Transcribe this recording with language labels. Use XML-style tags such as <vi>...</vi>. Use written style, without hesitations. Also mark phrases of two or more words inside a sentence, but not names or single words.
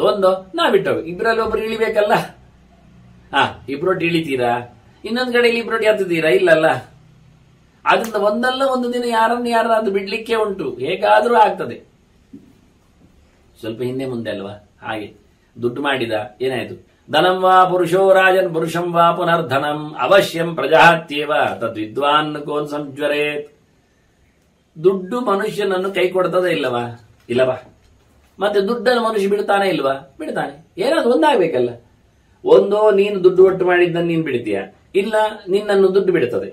<kn>ಒಂದು ನಾ ಬಿಟ್ಟು ಹೋಗ್ಬೇಕು. ಇಬ್ಬರಲ್ಲಿ ಒಬ್ರು ಇಳಿಬೇಕಲ್ಲ. ಇಬ್ರೊಟ್ಟು ಇಳಿತೀರಾ? ಇನ್ನೊಂದು ಕಡೆಯಲ್ಲಿ ಇಬ್ರೊಟ್ಟು ಹತ್ತಿದ್ದೀರಾ? ಇಲ್ಲಲ್ಲ. ಆದ್ರಿಂದ ಒಂದಲ್ಲ ಒಂದು ದಿನ ಯಾರಾದ್ರೂ ಬಿಡ್ಲಿಕ್ಕೆ ಉಂಟು, ಹೇಗಾದ್ರೂ ಆಗ್ತದೆ. ಸ್ವಲ್ಪ ಹಿಂದೆ ಮುಂದೆ ಅಲ್ವಾ? ಹಾಗೆ ದುಡ್ಡು ಮಾಡಿದ, ಏನಾಯ್ತು?</kn> <sa>ಧನಂ ವಾ ಪುರುಷೋ ರಾಜನ್ ಪುರುಷಂ ವಾ ಪುನರ್ಧನಂ ಅವಶ್ಯಂ ಪ್ರಜಾತ್ಯೇವ ತದ್ವಿದ್ವಾನ್ ಕೋನ್ ಸಂಜ್ವರೇತ್.</sa> <kn>ದುಡ್ಡು ಮನುಷ್ಯನನ್ನು ಕೈ ಕೊಡ್ತದೆ ಇಲ್ಲವಾ? ಇಲ್ಲವಾ? ಮತ್ತೆ ದುಡ್ಡನ್ನು ಮನುಷ್ಯ ಬಿಡ್ತಾನೆ ಇಲ್ವಾ? ಬಿಡ್ತಾನೆ. ಏನಾದ್ರು ಒಂದಾಗ್ಬೇಕಲ್ಲ. ಒಂದೋ ನೀನು ದುಡ್ಡು ಒಟ್ಟು ಮಾಡಿದ್ದನ್ನು ನೀನು ಬಿಡ್ತೀಯ, ಇಲ್ಲ ನಿನ್ನನ್ನು ದುಡ್ಡು ಬಿಡುತ್ತದೆ.</kn>